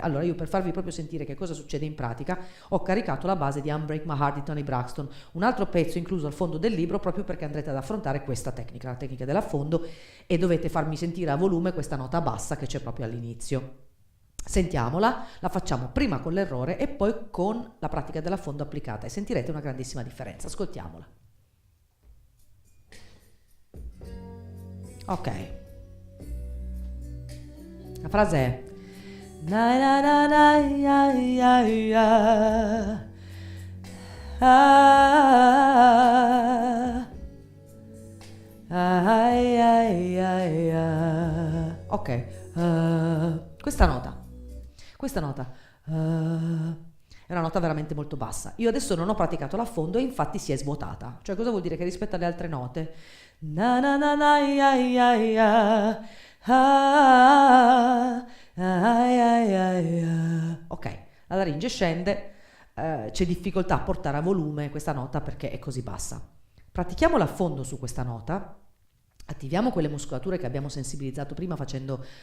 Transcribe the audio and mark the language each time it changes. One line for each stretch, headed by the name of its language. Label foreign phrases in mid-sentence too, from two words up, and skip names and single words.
Italian: Allora io, per farvi proprio sentire che cosa succede in pratica, ho caricato la base di Unbreak My Heart di Toni Braxton, un altro pezzo incluso al fondo del libro proprio perché andrete ad affrontare questa tecnica, la tecnica dell'affondo, e dovete farmi sentire a volume questa nota bassa che c'è proprio all'inizio. Sentiamola, la facciamo prima con l'errore e poi con la pratica dell'affondo applicata e sentirete una grandissima differenza. Ascoltiamola. Ok. La frase è na na na na ya ya ya ok, questa nota è una nota veramente molto bassa. Io adesso non ho praticato l'affondo e infatti si è svuotata. Cioè, cosa vuol dire? Che rispetto alle altre note na na na na ya ya ya ok, la laringe scende, c'è difficoltà a portare a volume questa nota perché è così bassa. Pratichiamo l'affondo su questa nota, attiviamo quelle muscolature che abbiamo sensibilizzato prima facendo.